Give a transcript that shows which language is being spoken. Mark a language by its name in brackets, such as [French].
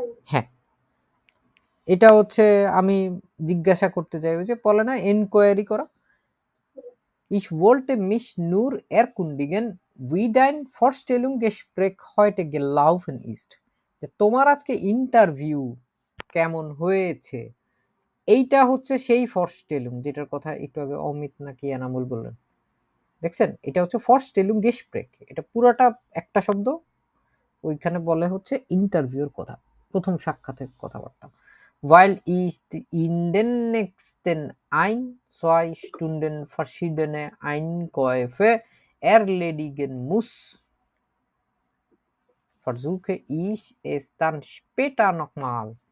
[Bangla] হ্যাঁ, এটা হচ্ছে আমি জিজ্ঞাসা করতে চাই, ওই যে বলে না এনকোয়ারি করা। [German] Ich wollte mich nur erkundigen, wie dein Vorstellungsgespräch heute gelaufen ist. [Bangla] যে তোমার আজকে ইন্টারভিউ কেমন হয়েছে, এইটা হচ্ছে সেই ফরস্টেলুং যেটার কথা একটু আগে অমিত নাকি এনামুল বললেন, দেখছেন? এটা হচ্ছে Vorstellungsgespräch, এটা পুরোটা একটা শব্দ, ওইখানে বলে হচ্ছে ইন্টারভিউর কথা, প্রথম সাক্ষাতের কথাবার্তা। [German] Weil ich in den nächsten 1-2 Stunden verschiedene Einkäufe erledigen muss, versuche ich es dann später nochmal.